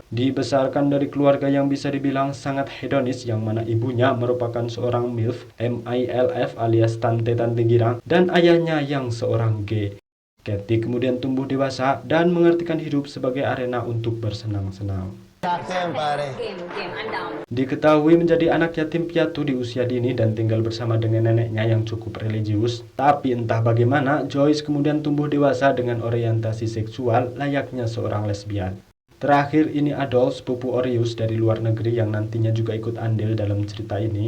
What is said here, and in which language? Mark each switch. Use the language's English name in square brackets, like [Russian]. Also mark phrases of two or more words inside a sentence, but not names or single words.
[Indonesian] Dibesarkan dari keluarga yang bisa dibilang sangat hedonis yang mana ibunya merupakan seorang MILF, MILF alias tante-tante girang, dan ayahnya yang seorang gay. Katie kemudian tumbuh dewasa dan mengartikan hidup sebagai arena untuk bersenang-senang. [Filipino] Sakto yan, pare. [English] Game, I'm down. [Indonesian] Diketahui menjadi anak yatim piatu di usia dini dan tinggal bersama dengan neneknya yang cukup religius. Tapi entah bagaimana, Joyce kemudian tumbuh dewasa dengan orientasi seksual layaknya seorang lesbian. Terakhir ini Adolf, sepupu Orius dari luar negeri yang nantinya juga ikut andil dalam cerita ini.